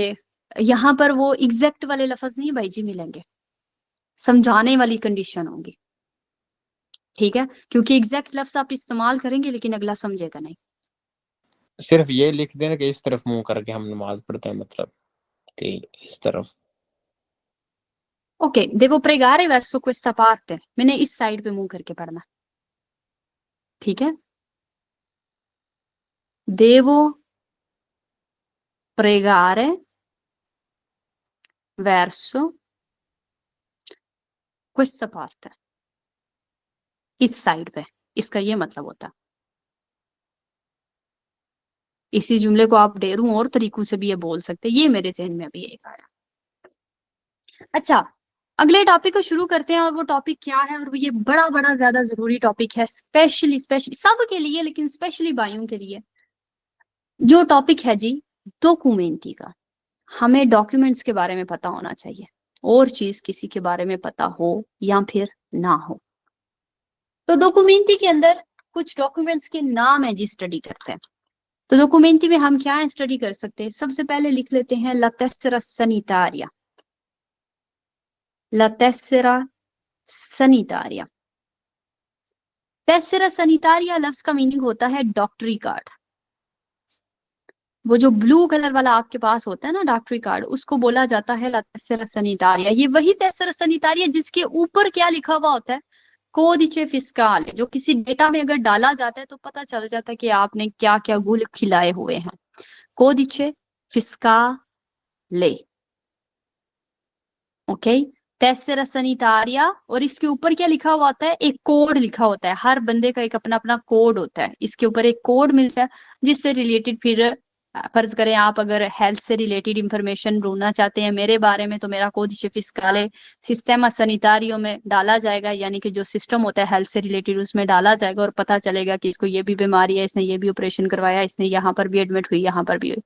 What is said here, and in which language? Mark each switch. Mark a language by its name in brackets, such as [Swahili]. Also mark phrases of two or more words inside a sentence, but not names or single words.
[Hindi] यहाँ पर वो एग्जैक्ट वाले लफ्ज नहीं भाई जी मिलेंगे, समझाने वाली कंडीशन होगी. ठीक है, क्योंकि एग्जैक्ट लफ्ज आप इस्तेमाल करेंगे लेकिन अगला समझेगा नहीं. सिर्फ ये लिख देना कि इस तरफ मुंह करके हम नमाज पढ़ते हैं, मतलब कि इस तरफ. ओके, [Italian] devo pregare verso questa parte, [Hindi] मैंने इस साइड पे मुंह करके पढ़ना. ठीक है, [Italian] devo pregare verso questa parte, [Hindi] इस साइड पे, इसका ये मतलब होता है. इसी जुमले को आप ढेरों और तरीकों से भी ये बोल सकते हैं. ये मेरे जहन में अभी एक आया. अच्छा, अगले टॉपिक को शुरू करते हैं, और वो टॉपिक क्या है, और वो ये बड़ा बड़ा ज्यादा जरूरी टॉपिक है, स्पेशली सब के लिए, लेकिन स्पेशली भाइयों के लिए. जो टॉपिक है जी डॉक्यूमेंटी का. हमें डॉक्यूमेंट्स के बारे में पता होना चाहिए, और चीज किसी के बारे में पता हो या फिर ना हो. तो डॉक्यूमेंटी के अंदर कुछ डॉक्यूमेंट्स के नाम है जी, स्टडी करते हैं. तो डॉक्यूमेंटी में हम क्या स्टडी कर सकते हैं? सबसे पहले लिख लेते हैं [Italian] la tessera sanitaria. la tessera sanitaria. tessera sanitaria [Hindi] लफ्ज का मीनिंग होता है डॉक्टरी कार्ड. वो जो [English] blue colour [Hindi] वाला आपके पास होता है ना डॉक्टरी कार्ड, उसको बोला जाता है [Italian] la tessera sanitaria. [Hindi] ये वही [Italian] tessera sanitaria [Hindi] जिसके ऊपर क्या लिखा हुआ होता है, [Italian] codice fiscale, [Hindi] जो किसी डेटा में अगर डाला जाता है तो पता चल जाता है कि आपने क्या क्या गुल खिलाए हुए हैं. [Italian] codice fiscale. ओके, tessera sanitaria, [Hindi] और इसके ऊपर क्या लिखा हुआ होता है? एक कोड लिखा होता है. हर बंदे का एक अपना अपना कोड होता है. इसके ऊपर एक कोड मिलता है जिससे रिलेटेड फिर फर्ज करें आप अगर हेल्थ से [English] related information [Hindi] ढूंढना चाहते हैं मेरे बारे में, तो मेरा [Italian] codice fiscale sistema sanitario [Hindi] में डाला जाएगा, यानी कि जो सिस्टम होता है हेल्थ से रिलेटेड उसमें डाला जाएगा और पता चलेगा कि इसको ये भी बीमारी है, इसने ये भी ऑपरेशन करवाया, इसने यहाँ पर भी एडमिट हुई, यहाँ पर भी हुई।